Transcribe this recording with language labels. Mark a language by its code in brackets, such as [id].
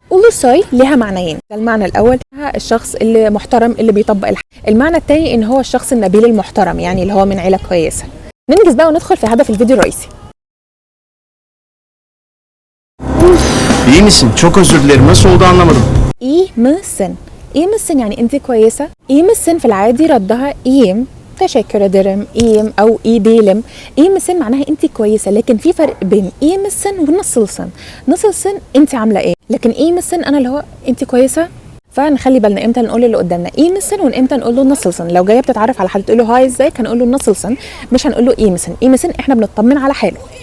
[ar] اولوساي ليها معنيين. ده المعنى الاول الشخص اللي محترم اللي بيطبق الحق. المعنى الثاني ان هو الشخص النبيل المحترم، يعني اللي هو من عيله كويسه. ننجز بقى وندخل في هدف الفيديو الرئيسي. [tr] İyi misin? Çok özür dilerim. Nasıl oldu anlamadım. İyi misin? [ar] İyi misin يعني انت كويسه. İyi misin في العادي ردها iyiyim، تشكر ederim، iyiyim او [tr] iyi değilim. [ar] İyi misin معناها انت كويسه، لكن في فرق بين iyi misin ونصلسن. نصلسن انت عامله ايه، لكن iyi misin انا اللي هو انت كويسه. فنخلي بالنا امتى نقول اللي قدامنا iyi misin وامتى نقول له نصلسن. لو جايه بتتعرف على حد تقول له هاي ازيك هنقول له نصلسن، مش هنقول له iyi misin. iyi misin احنا بنطمن على حاله.